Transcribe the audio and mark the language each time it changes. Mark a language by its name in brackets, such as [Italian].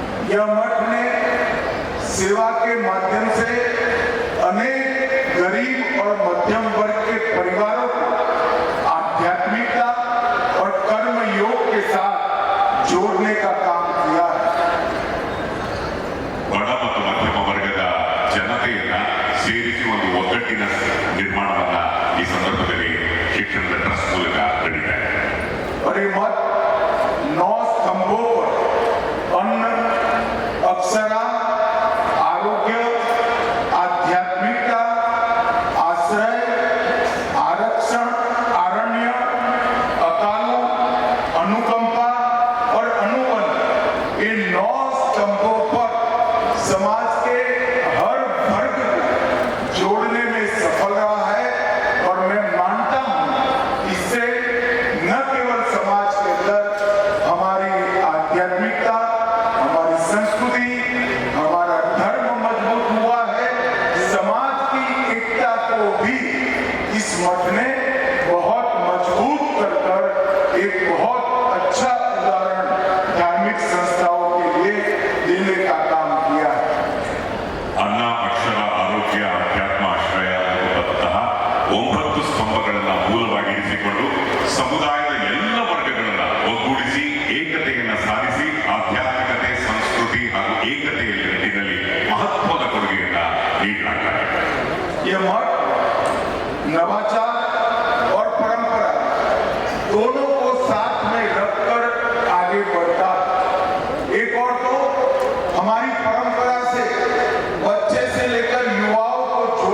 [Hindi] यह मठ ने सेवा के माध्यम से अनेक गरीब और मध्यम वर्ग के परिवारों को आध्यात्मिकता और कर्म योग के साथ जोड़ने का काम किया है। [Kannada] ಬಡ ಮತ್ತು ಮಧ್ಯಮ ವರ್ಗದ ಜನತೆಯನ್ನ ಸೇರಿಸಿ ಒಂದು ಒಗ್ಗಟ್ಟಿನ ನಿರ್ಮಾಣವನ್ನ ಈ ಸಂದರ್ಭದಲ್ಲಿ ಶಿಕ್ಷಣದ ಟ್ರಸ್ಟ್ ಮೂಲಕ ನಡೀತಾ ಇದೆ. [Hindi] और ये मठ 9 स्तंभों पर अन्न, अक्षरा, आरोग्य, आध्यात्मिकता, आश्रय, आरक्षण, आरण्य, अकालों, अनुकंपा और अनुबंध, ये 9 स्तंभों पर समाज के हर वर्ग को जोड़ने में सफल रहा है, और मैं मानता हूँ इससे न केवल समाज के अंदर हमारी आध्यात्मिकता, हमारी संस्कृति, हमारा धर्म मजबूत हुआ है, समाज की एकता को भी इस मठ ने बहुत मजबूत कर एक बहुत अच्छा उदाहरण धार्मिक संस्थाओं के लिए देने का काम किया है। [Kannada] ಅನ್ನ, ಅಕ್ಷರ, ಆರೋಗ್ಯ, ಅಧ್ಯಾತ್ಮ, ಆಶ್ರಯ ಅನ್ನುವಂತಹ 9 ಸ್ತಂಭಗಳನ್ನು ಮೂಲವಾಗಿರಿಸಿಕೊಂಡು ಸಮುದಾಯದ ಎಲ್ಲ ವರ್ಗಗಳನ್ನ ಒಗ್ಗೂಡಿಸಿ ಏಕತೆಯನ್ನು ಸಾಧಿಸಿ ಆಧ್ಯಾತ್ಮಿಕತೆ, ಸಂಸ್ಕೃತಿ ಹಾಗೂ ಏಕತೆಯ ನಿಟ್ಟಿನಲ್ಲಿ ಮಹತ್ವದ ಕೊಡುಗೆಯನ್ನ ನೀಡಲಾಗಿದೆ. [Hindi] ये मठ नवाचार और परंपरा दोनों को साथ में रखकर आगे बढ़ता है। एक और तो हमारी परंपरा से बच्चे से लेकर युवाओं को